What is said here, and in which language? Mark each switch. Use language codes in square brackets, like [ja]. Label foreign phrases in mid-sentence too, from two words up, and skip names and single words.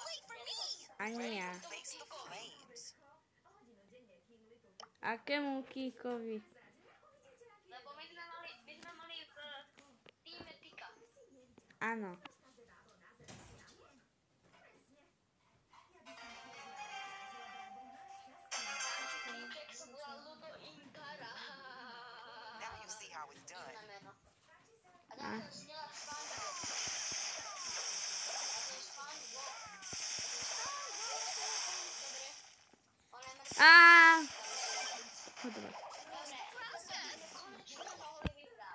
[sk] Ani ja. Akému Kíkovi? Lebo my sme mali v týme Tika. Áno. Líček sa volá Ludo Inkara. [en] Now you see how it's done. [sk] Na meno. A tam to snila SpongeBob. A to je SpongeBob. Dobre. On je mŕtvý. Dobre. Dobre. Konečne mohli vyhrať.